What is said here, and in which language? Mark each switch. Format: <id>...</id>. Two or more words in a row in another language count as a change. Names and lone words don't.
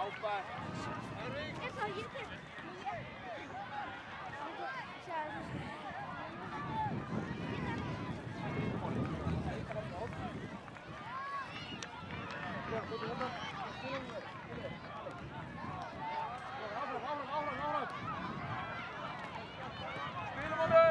<es>Nikolaj. Henrik. Eso, y este. Muy bien. Ya, Spilum honum.</es>